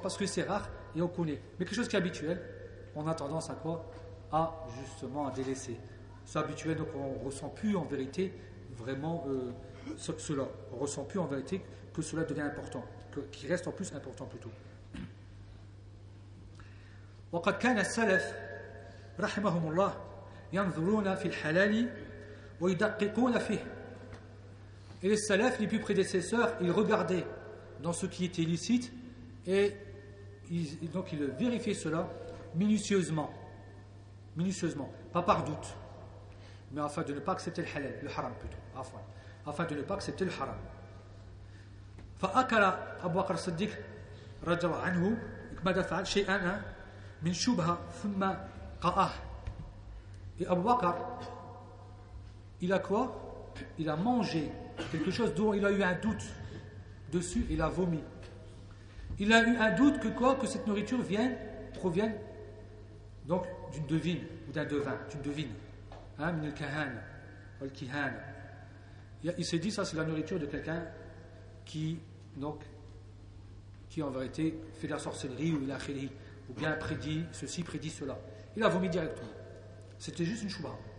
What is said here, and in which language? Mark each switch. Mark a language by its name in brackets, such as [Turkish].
[French] Parce que c'est rare et on connaît. Mais quelque chose qui est habituel, on a tendance à quoi? À justement à délaisser. s'habituer, donc on ne ressent plus en vérité vraiment cela. On ne ressent plus en vérité que cela devient important, qu'il reste en plus important plutôt. [Arabic] وقد كان السلف رحمهم الله ينظرون في الحلال ويدققون فيه. [French] Et les salafs, les plus prédécesseurs, ils regardaient dans ce qui était licite et ils vérifiaient cela minutieusement, pas par doute, mais afin de ne pas accepter le halal, le haram plutôt, afin de ne pas accepter le haram. [Arabic] فأكل أبو بكر الصديق رضي الله عنه ماذا فعل شيئا من شبهة ثم قاه. [French] Et Abu Bakr, il a quoi? Il a mangé quelque chose dont il a eu un doute dessus, il a vomi. Il a eu un doute que quoi? Que cette nourriture provienne donc d'une devine ou d'un devin, d'une devine. [Arabic] Min al-kahan, al-kihan. [French] Il s'est dit, ça c'est la nourriture de quelqu'un qui, donc, qui en vérité fait de la sorcellerie ou de la khiri, ou bien prédit ceci, prédit cela. Il a vomi directement. C'était juste une chouba.